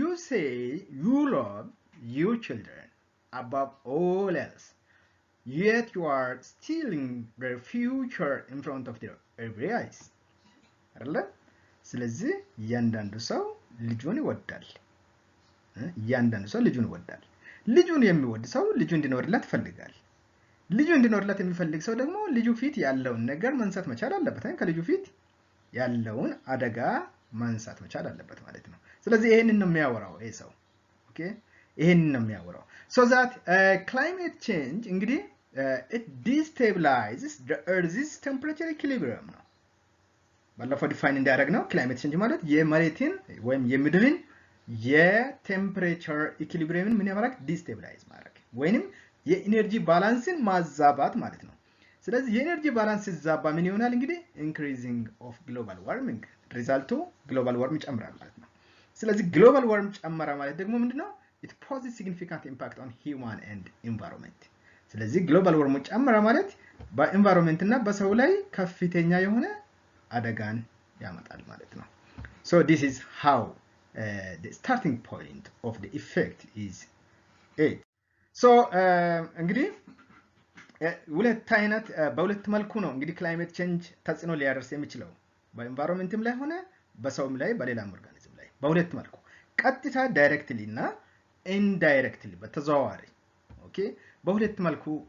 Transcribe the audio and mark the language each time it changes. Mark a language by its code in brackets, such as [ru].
[en] you say you love your children above all else yet you are stealing their future in front of their every eyes አይደለ? [am] ስለዚህ እያንዳንዱ ሰው ልጁን ይወዳል። እያንዳንዱ ሰው ልጁን ይወዳል። ልጁን የሚወድ ሰው ልጁ እንዲኖርለት ይፈልጋል። ልጁ እንዲኖርለት የሚፈልግ ሰው ደግሞ ልጁ ፊት ያለውን ነገር ማንሳት መቻል አለበት። ከልጁ ፊት ያለውን አደጋ ማንሳት መቻል አለበት ማለት ነው። ስለዚህ ይሄንን ነው የሚያወራው ይሄ ሰው። ኦኬ ይሄንን ነው የሚያወራው። [en] so that climate change [am] እንግዲህ [en] it destabilizes the earth's temperature equilibrium [am] ነው። ባለፈው ዲፋይን እንዳደረግነው ክላይሜት ቼንጅ ማለት የመሬትን ወይም የምድርን የቴምፕሬቸር ኢኩሊብሪየምን ምን ያደርጋል? ዲስቴብላይዝ ማድረግ ወይንም የኢነርጂ ባላንስን ማዛባት ማለት ነው። ስለዚህ የኢነርጂ ባላንስ ሲዛባ ምን ይሆናል? እንግዲህ ኢንክሪዚንግ ኦፍ ግሎባል ዋርሚንግ ሪዛልቱ ግሎባል ዋርሚንግ ጨምራል ማለት ነው። ስለዚህ ግሎባል ዋርሚንግ ጨመረ ማለት ደግሞ ምንድነው? [en] it poses significant impact on human and environment። [am] ስለዚህ ግሎባል ዋርሚንግ ጨመረ ማለት በኢንቫይሮንመንት እና በሰው ላይ ከፍተኛ የሆነ አደጋን ያመጣል ማለት ነው። [en] so this is how the starting point of the effect is it. [am] so እንግዲህ ሁለት አይነት በሁለት መልኩ ነው እንግዲህ ክላይሜት ቼንጅ ተጽዕኖ ሊያደርስ የሚችለው በኢንቫይሮንመንትም ላይ ሆነ በሰውም ላይ በሌላም ኦርጋኒዝም ላይ በሁለት መልኩ ቀጥታ ዳይሬክትሊ እና ኢንዳይሬክትሊ በተዘዋዋሪ ኦኬ በሁለት መልኩ